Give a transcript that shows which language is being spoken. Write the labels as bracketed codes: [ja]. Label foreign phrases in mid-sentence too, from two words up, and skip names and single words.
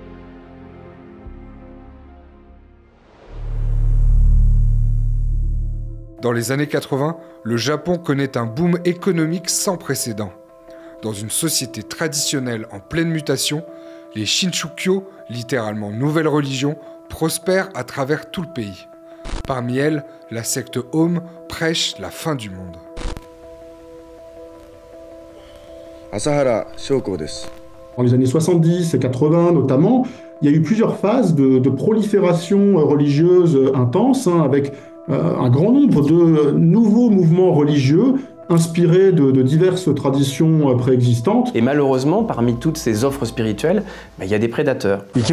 [fr] Dans les années 80, le Japon connaît un boom économique sans précédent. Dans une société traditionnelle en pleine mutation, les Shinshukyo, littéralement nouvelle religion, prospèrent à travers tout le pays. Parmi elles, la secte Aum prêche la fin du monde. [ja] Asahara Shoko desu. [fr] Dans les années 70 et 80 notamment, il y a eu plusieurs phases de prolifération religieuse intense, avec un grand nombre de nouveaux mouvements religieux inspirés de diverses traditions préexistantes. Et malheureusement, parmi toutes ces offres spirituelles, il y a des prédateurs.